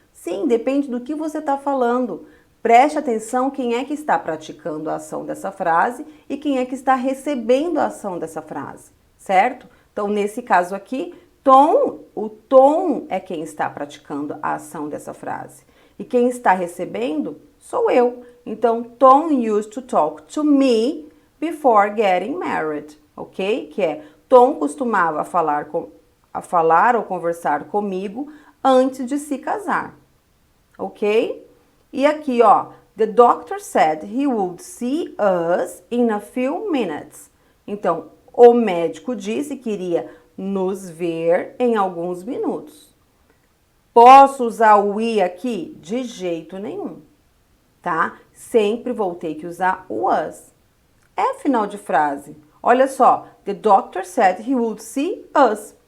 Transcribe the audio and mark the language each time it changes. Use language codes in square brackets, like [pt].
[pt] Sim, depende do que você está falando. Preste atenção quem é que está praticando a ação dessa frase e quem é que está recebendo a ação dessa frase, certo? Então, nesse caso aqui, o Tom é quem está praticando a ação dessa frase. E quem está recebendo sou eu. Então, [en] Tom used to talk to me before getting married, ok? [pt] Que é, Tom costumava falar ou conversar comigo antes de se casar, ok? E aqui, ó, [en] The doctor said he would see us in a few minutes. [pt] Então, o médico disse que iria nos ver em alguns minutos. Posso usar o we aqui? De jeito nenhum, tá? Sempre vou ter que usar o was. É final de frase. Olha só, [en] the doctor said he would see us.